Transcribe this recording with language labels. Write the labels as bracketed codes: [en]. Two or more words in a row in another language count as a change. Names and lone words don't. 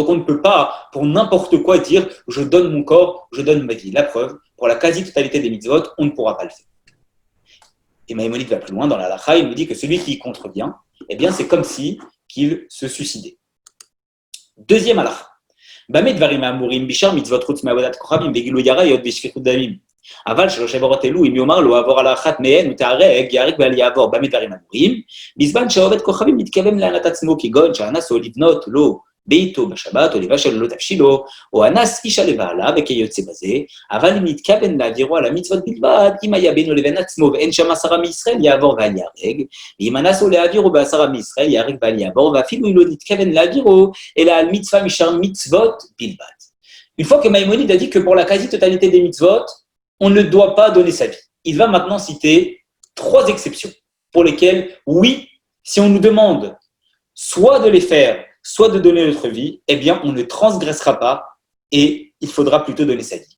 [fr] Donc, on ne peut pas, pour n'importe quoi, dire « je donne mon corps, je donne ma vie ». La preuve, pour la quasi-totalité des mitzvot, on ne pourra pas le faire. Et Maïmonide va plus loin dans la halakha, il nous dit que celui qui y contrevient, eh bien, c'est comme si qu'il se suicidait. Deuxième halakha. [he] במה דברים האמורים בשאר מצוות חוץ מעבודת כוכבים וגילוי עריות ושפיכות דמים. אבל שלוש עבירות אלו, אם יאמר לו עבור על האחת מהן ותהרג, ייהרג ואל יעבור. במה דברים אמורים? בזמן שעובד כוכבים מתכוון לענת עצמו כגון שאנס או לבנות לו ביתו בשבת, או לבשל לא תבשילו, או אנס אישה לבעלה, וכיוצא בזה, אבל אם נתכוון להעבירו על המצוות בלבד, אם היה בינו לבין עצמו ואין שם 10 מישראל, יעבור ואל יהרג, ואם אנסו להעבירו ב10 מישראל, יהרג ואל יעבור, ואפילו אם לא נתכוון להעבירו, אלא על מצווה משאר מצוות בלבד. [fr] Une fois que Maïmonide a dit que pour la quasi-totalité des mitzvot, on ne doit pas donner sa vie. Il va maintenant citer 3 exceptions pour lesquelles, oui, si on nous demande soit de les faire, soit de donner notre vie, eh bien, on ne transgressera pas et il faudra plutôt donner sa vie.